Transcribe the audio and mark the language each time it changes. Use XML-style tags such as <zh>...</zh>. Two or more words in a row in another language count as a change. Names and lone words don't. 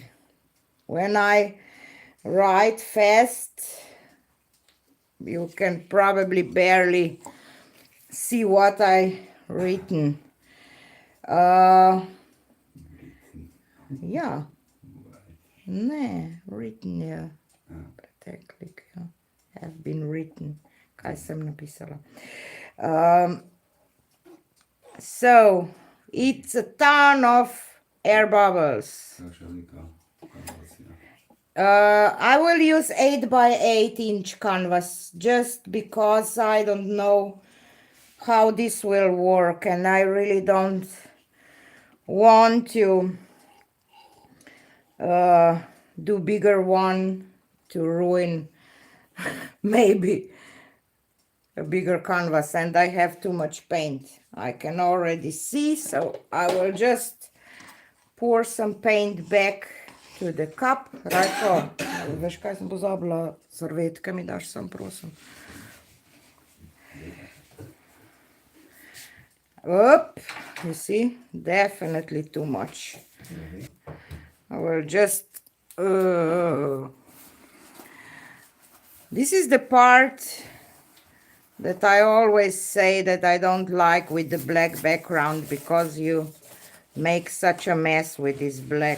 <en>When I write fast, you can probably barely see what I written. Yeah. Ne, written, yeah. Acrylic, yeah. Have been written.</en> <sl>Kaj sem napisala.</sl> <en>So, it's a ton of air bubbles. I will use 8x8 canvas just because I don't know how this will work, and I really don't want to do bigger one to ruin maybe a bigger canvas, and I have too much paint. I can already see, so I will just pour some paint back to the cup.</en> <sl>Rajko, veš kaj sem pozabila? Servetke mi daš sem, prosim.</sl> <en>Up, you see, definitely too much. I will just this is the part that I always say that I don't like with the black background, because you make such a mess with this black.</en>